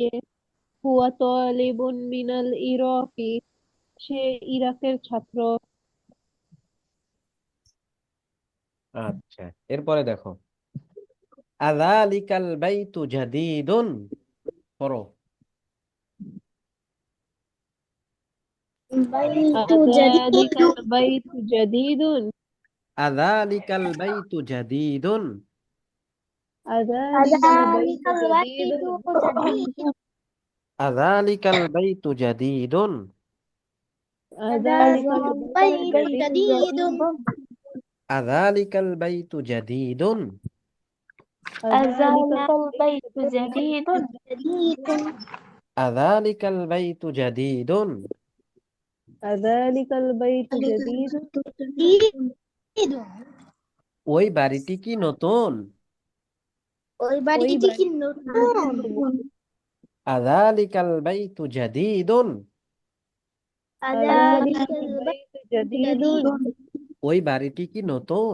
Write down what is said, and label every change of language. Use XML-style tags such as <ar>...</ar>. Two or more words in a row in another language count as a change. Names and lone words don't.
<ar>هو طالب من العراقي,</ar> <bn>সে ইরাকের ছাত্র। আচ্ছা, এরপরে দেখো,</bn> <ar>أذلك البيت جديد,</ar> <bn>পড়ো।</bn> <ar>বাইতু আযালিকাল জাদীদুন البيت جديد. أذلك البيت جديد. أذلك البيت ذلك البيت জাদীদুন। জাদীদুন أذلك البيت جديد. أذلك البيت البيت جديد أذلك البيت جديد. আযালিকাল أذلك البيت جديد জাদীদুন أذلك البيت جديد. أذلك البيت جديد. জাদীদুন</ar> <bn>ওই বাড়িটি কি নতুন? ওই ওই বাড়িটি কি বাড়িটি কি নতুন? নতুন?</bn> <ar>أذلك البيت جديد. আযালিকাল যালিকাল বাইতু বাইতু জাদীদুন। জাদীদুন</ar> <bn>ওই বাড়িটি কি নতুন?</bn>